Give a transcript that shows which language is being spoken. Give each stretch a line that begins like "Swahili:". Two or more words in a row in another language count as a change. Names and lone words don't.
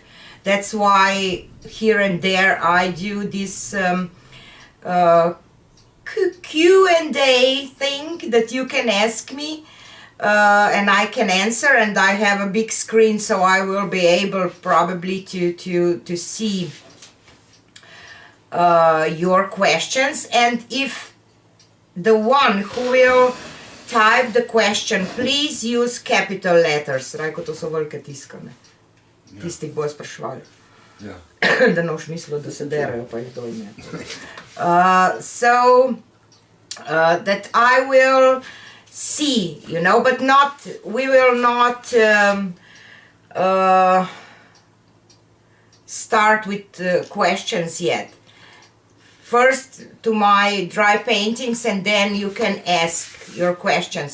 English: That's why here and there I do this Q&A thing that you can ask me, and I can answer, and I have a big screen, so I will be able probably to see your questions, and if the one who will type the question, please use capital letters.
Slovenian: Rajko, to so velike tiskane. Tisti bojo spraševali. Ja. Da noš mislil, da se derajo, pa jih dol ne.
English: So that I will see, you know, but not, we will not start with questions yet. First to my dry paintings, and then you can ask your questions.